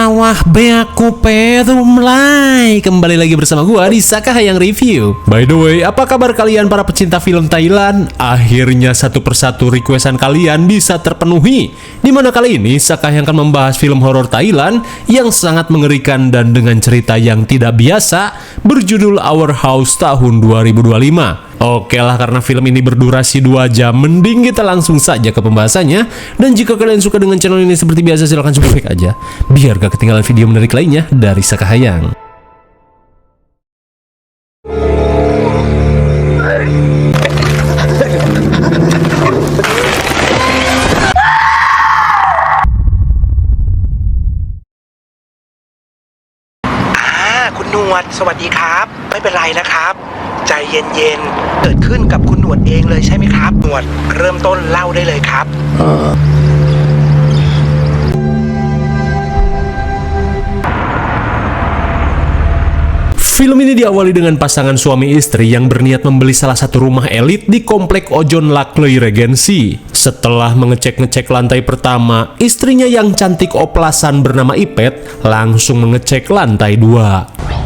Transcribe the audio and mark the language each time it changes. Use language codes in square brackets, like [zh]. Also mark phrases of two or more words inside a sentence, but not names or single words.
[id] Wah, beaku mulai kembali lagi bersama gua di Sakahayang Review. [en] By the way, [id] apa kabar kalian para pecinta film Thailand? Akhirnya satu persatu requestan kalian bisa terpenuhi. Dimana kali ini Sakahayang akan membahas film horor Thailand yang sangat mengerikan dan dengan cerita yang tidak biasa, berjudul Our House tahun 2025. Oke lah, karena film ini berdurasi 2 jam, mending kita langsung saja ke pembahasannya. Dan jika kalian suka dengan channel ini seperti biasa, silahkan subscribe aja, biar gak ketinggalan video menarik lainnya dari Sakahayang. [th] คุณหนวดสวัสดีครับไม่เป็นไรนะครับใจเย็นๆเกิดขึ้นกับคุณหนวดเองเลยใช่ไหมครับหนวดเริ่มต้นเล่าได้เลยครับ [id] Film ini diawali dengan pasangan suami istri yang berniat membeli salah satu rumah elit di komplek Ojon Lakloi Regency. Setelah mengecek-ngecek lantai pertama, istrinya yang cantik oplasan bernama Ipet langsung mengecek lantai 2.